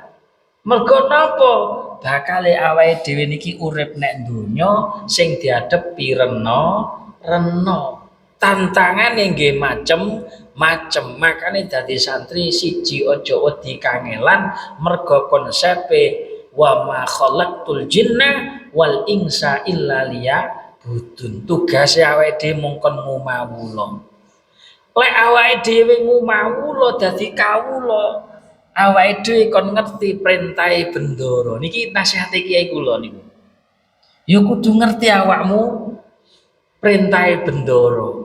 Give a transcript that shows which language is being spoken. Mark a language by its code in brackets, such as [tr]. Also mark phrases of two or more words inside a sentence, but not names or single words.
[jv] Mergo napa? Bakale awake dhewe niki urip nek donya sing diadepi rena. Tantangane nggih macem-macem. Makane dadi santri siji aja wedi kangelan mergo konsepe [ar] وما خلقت الجن والإنس إلا ليعبدون. [jv] Tugase awake dhewe mung kon ngumawula. Lek awake dhewe ngumawula dadi kawula, awake dhewe kon ngerti perintahe bendara. Niki nasihate kiai kula niku. Ya kudu ngerti awakmu perintahe bendara.